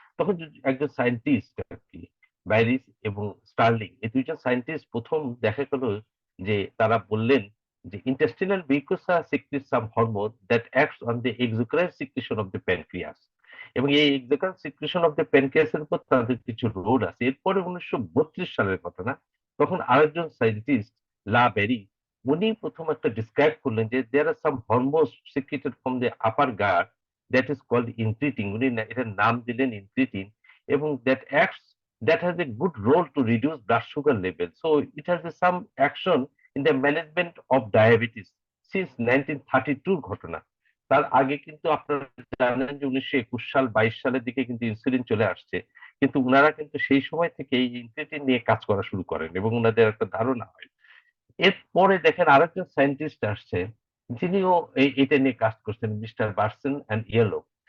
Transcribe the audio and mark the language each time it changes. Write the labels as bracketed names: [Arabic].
[Bangla] তখন একজন scientist are কি, ব্যারিস এবং স্টার্লিং, এই দুইজন সায়েন্টিস্ট প্রথম দেখা গেল যে তারা বললেন যে [English] intestinal mucosa secretes some hormone that acts on the exocrine secretion of the pancreas, [Bangla] এবং এই [English] exocrine secretion of the pancreas [Bangla] এর উপর তাদের কিছু রোল আছে। এরপরে 1932 সালের কথা না, তখন আরেকজন সায়েন্টিস্ট লা বেরি, উনি প্রথম একটা ডিসক্রাইব করলেন যে [English] there are some hormones secreted from the upper guard that is called incretin, [Bangla] উনি এটার নাম দিলেন [English] incretin, এবং that has a good role to reduce blood sugar level, so it has some action in the management of diabetes since 1932 ঘটনা। [Bangla] তার আগে কিন্তু আপনারা জানেন যে 1921 সাল 22 সালের দিকে কিন্তু ইনসুলিন চলে আসছে, কিন্তু উনারা কিন্তু সেই সময় থেকে এই ইনসুলিন নিয়ে কাজ করা শুরু করেন এবং উনাদের একটা ধারণা হয়। এরপরে দেখেন আরেকজন সায়েন্টিস্ট আসছে, যিনিও এটা নিয়ে কাজ করছেন, মিস্টার বার্সেন অ্যান্ড ইয়েলো।